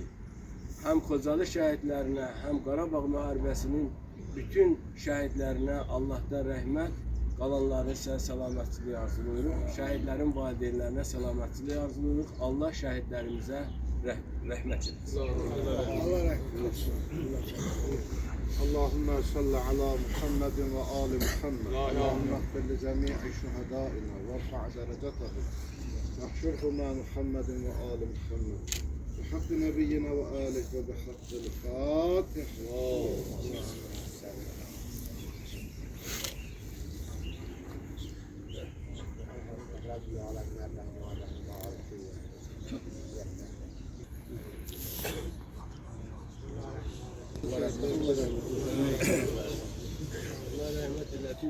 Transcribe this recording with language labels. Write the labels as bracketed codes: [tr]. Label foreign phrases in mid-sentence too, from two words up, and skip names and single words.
[az] Həm Xocalı şəhidlərinə, həm Qarabağ müharibəsinin bütün şəhidlərinə Allahdan rəhmət, qalanları isə səlamətçilik arzulayırıq. Şəhidlərin valideynlərinə səlamətçilik arzulayırıq. Allah şəhidlərimizə rəhmət etsin. Allah rəhmət etsin. [ar] اللهم صل على محمد وآل محمد اللهم اغفر لجميع شهدائنا وارفع درجتهم واحشره مع محمد وآل محمد بحق نبينا وآله وبحق الفاتحة. [az] Allah rəhmət eləsin.